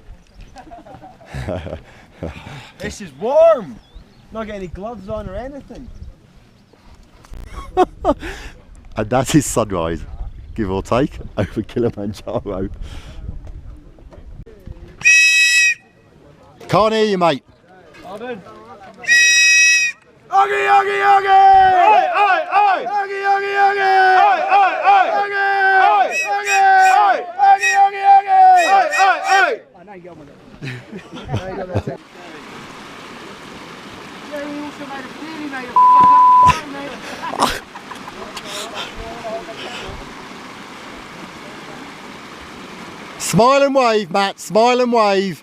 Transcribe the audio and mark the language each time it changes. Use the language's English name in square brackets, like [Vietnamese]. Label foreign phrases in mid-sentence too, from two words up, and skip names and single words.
[English] This is warm. Not getting any gloves on or anything. And that is sunrise, give or take, over Kilimanjaro. Can't hear you, mate. Pardon? Oggy, oggy, oggy! Oi, oi, oi! Oggy, oggy, oggy! Oi, oi, oi! Oggy! Oi, oggy! Oi, oggy, oggy, oggy! Oi, oi, oi! I know you got one. Yeah, he also made a clearly made a fuck up. Smile and wave, Matt. Smile and wave.